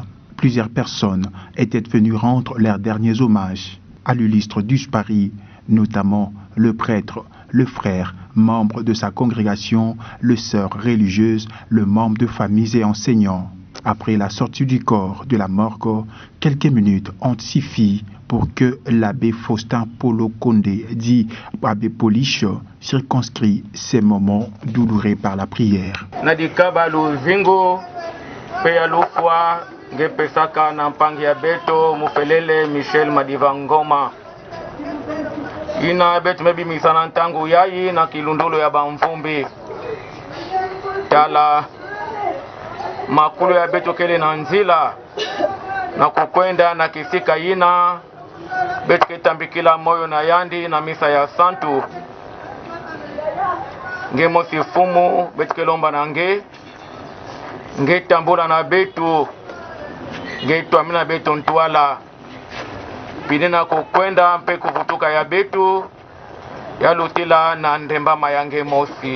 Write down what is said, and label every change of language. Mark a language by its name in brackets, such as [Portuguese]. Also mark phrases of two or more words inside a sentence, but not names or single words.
[French] Plusieurs personnes étaient venues rendre leurs derniers hommages à l'illustre disparu, notamment le prêtre, le frère, membre de sa congrégation, le sœur religieuse, le membre de familles et enseignants. Après la sortie du corps de la morgue, quelques minutes ont suffi pour que l'abbé Faustin Polo Condé, dit abbé Polish, circonscrit ces moments douloureux par la prière. [Kituba (Congo)] Ngepesaka na mpangi ya beto mufelele Michel Madiva Ngoma ina betu mebi misana ntangu yayi na kilundulo ya bamvumbi tala makulu ya beto kele na nzila na kukwenda na kisika yina betu ketambikila moyo na yandi na misa ya santu nge mosifumu betu kelomba na nge tambula na betu getu amina betu ntwala pinena kukwenda mpe kuvutuka ya betu ya lutila na ndemba mayange mosi.